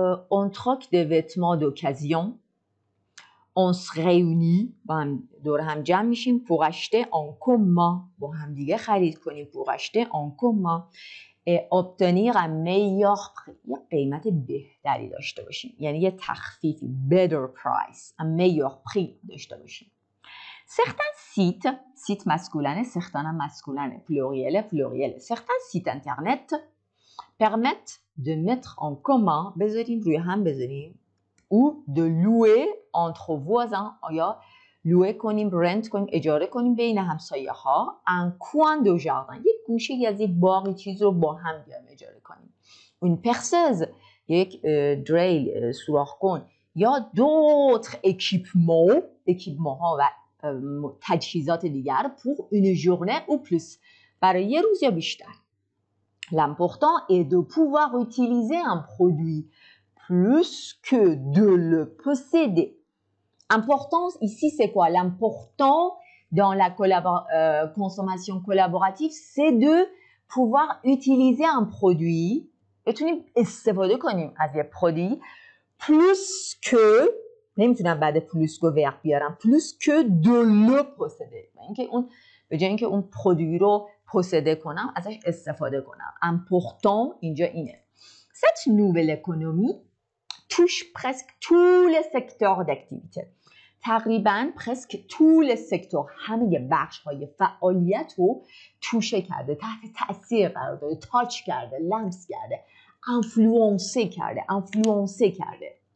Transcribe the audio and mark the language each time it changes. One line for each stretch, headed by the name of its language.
French: On troque des vêtements d'occasion. On se réunit
Persian: با هم دور هم جمع میشیم
French: pour acheter en commun
Persian: با هم دیگه خرید کنیم
French: pour acheter en commun et obtenir un meilleur prix
Persian: یه قیمت بهتری داشته باشیم یعنی یه تخفیفی
English: better price
French: un meilleur prix
Persian: داشته باشیم.
French: Certains sites masculins certains masculins pluriel certains sites internet permettent de mettre en commun
Persian: بذاریم روی هم بذاریم
French: ou de louer entre voisins
Persian: یا louer کنیم
English: rent
Persian: کنیم اجاره کنیم بین همسایه ها
French: un coin de jardin
Persian: یک گوشه از یک باغی چیز رو با هم بیایم اجاره کنیم
French: une perceuse
Persian: یک
English: drill
Persian: سوراخ کن یا
French: d'autres équipements
Persian: ها و تجهیزات دیگر
French: pour une journée ou plus
Persian: برای یه روز یا بیشتر.
French: L'important est de pouvoir utiliser un produit plus que de le posséder. Importance ici, c'est quoi? L'important dans la consommation collaborative, c'est de pouvoir utiliser un produit.
Persian: بتونیم استفاده کنیم از یه
French: produit plus que
Persian: نمیتونم بعد پلوس گو ورب بیارم پلوس که دو لو پوسده اینکه اون به جای اینکه اون پرودوی رو پوسده کنم ازش استفاده کنم. important اینجا اینه.
French: cette nouvelle économie touche presque tous les secteurs d'activité.
Persian: تقریبا
French: presque tous les secteurs
Persian: همه بخش های فعالیت رو توشه کرده، تحت تأثیر قرار داده، تاچ کرده، لمس کرده، انفلوانسه کرده.